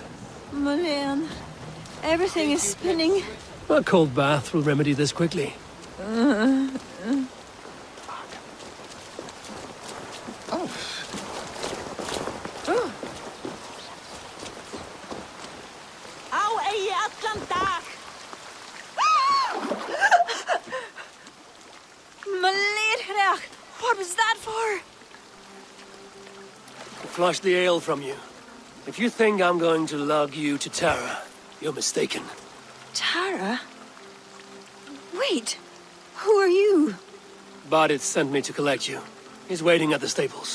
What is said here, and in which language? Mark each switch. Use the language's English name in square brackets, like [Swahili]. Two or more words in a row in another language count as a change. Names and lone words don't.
[English] Mullane, everything is spinning. A cold bath will remedy this quickly. Au ei allan dag! Mullane, what was that for? Flush the ale from you. If you think I'm going to lug you to Tara, you're mistaken. Tara? Wait, who are you? Bardit sent me to collect you. He's waiting at the stables.